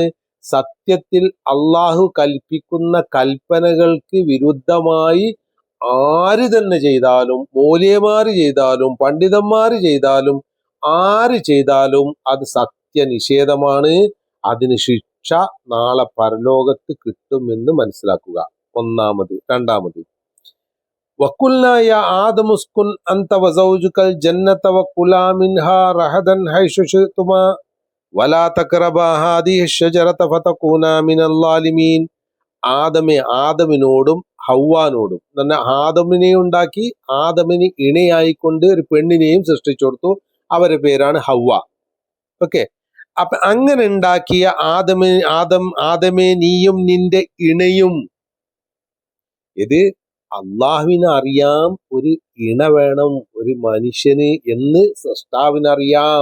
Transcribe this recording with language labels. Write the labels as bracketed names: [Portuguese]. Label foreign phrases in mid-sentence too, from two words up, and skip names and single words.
[Malayalam] സത്യത്തിൽ അള്ളാഹു കൽപ്പിക്കുന്ന കൽപ്പനകൾക്ക് വിരുദ്ധമായി ആര് തന്നെ ചെയ്താലും, മൂല്യമാര് ചെയ്താലും, പണ്ഡിതന്മാര് ചെയ്താലും, ആര് ചെയ്താലും അത് സത്യനിഷേധമാണ്. അതിന് ശിക്ഷ നാളെ പരലോകത്ത് കിട്ടുമെന്ന് മനസ്സിലാക്കുക. ഒന്നാമത്. രണ്ടാമത്, [Arabic] وَقُلْنَا يَا آدَمُ اسْكُنْ أَنْتَ وَزَوْجُكَ الْجَنَّةَ وَكُلَا مِنْهَا رَغَدًا حَيْثُ شِئْتُمَا وَلَا تَقْرَبَا هَٰذِهِ الشَّجَرَةَ فَتَكُونَا مِنَ الظَّالِمِينَ. [Malayalam] ആദമിനോടും ഹവ്വാനോടും, ആദമിനെ ഉണ്ടാക്കി ആദമിന് ഇണയായിക്കൊണ്ട് ഒരു പെണ്ണിനെയും സൃഷ്ടിച്ചു കൊടുത്തു. അവരുടെ പേരാണ് ഹവ്വ. ഓക്കെ. അപ്പൊ അങ്ങനെ ഉണ്ടാക്കിയ ആദമേ നീയും നിന്റെ ഇണയും, ഇത് അള്ളാഹുവിന് അറിയാം ഒരു ഇണ വേണം ഒരു മനുഷ്യന് എന്ന് സൃഷ്ടാവിനറിയാം.